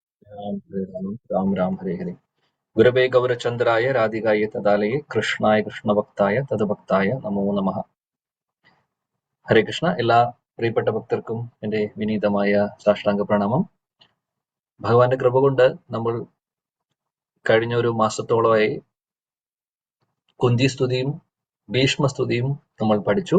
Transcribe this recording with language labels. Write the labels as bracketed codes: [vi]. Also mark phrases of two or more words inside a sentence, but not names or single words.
[sa] राम राम हरे हरे गुरवे गौरचंद्राय राधिकाय तदालये कृष्णाय कृष्णभक्ताय തദ്ഭക്തായ നമോ നമഃ. ഹരേ കൃഷ്ണ. [ml] എല്ലാ പ്രിയപ്പെട്ട ഭക്തർക്കും എൻ്റെ വിനീതമായ സാഷ്ടാംഗ പ്രണാമം. ഭഗവാന്റെ കൃപ കൊണ്ട് നമ്മൾ കഴിഞ്ഞ ഒരു മാസത്തോളമായി കുന്തി സ്തുതിയും ഭീഷ്മസ്തുതിയും നമ്മൾ പഠിച്ചു.